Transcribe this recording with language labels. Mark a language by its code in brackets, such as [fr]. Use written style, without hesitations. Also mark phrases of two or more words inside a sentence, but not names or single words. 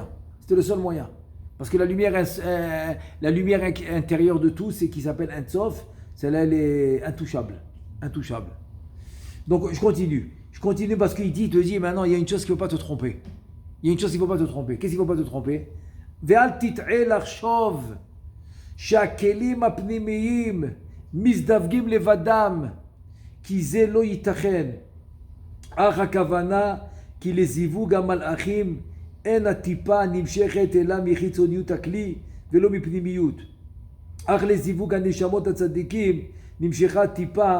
[fr] Parce que la lumière intérieure de tout, c'est qui s'appelle Ensof, celle-là elle est intouchable. Donc je continue parce qu'il te dit maintenant il y a une chose qui ne peut pas te tromper. Qu'est-ce qu'il ne faut pas te tromper? [he] ואל תטעה לחשוב שהכלים הפנימיים מזדווגים לבדם כי זה לא ייתכן אך הכוונה כי לזיווג המלאכים אין הטיפה נמשכת אלא מחיצוניות הכלי ולא מפנימיות אך לזיווג הנשמות הצדיקים נמשכה טיפה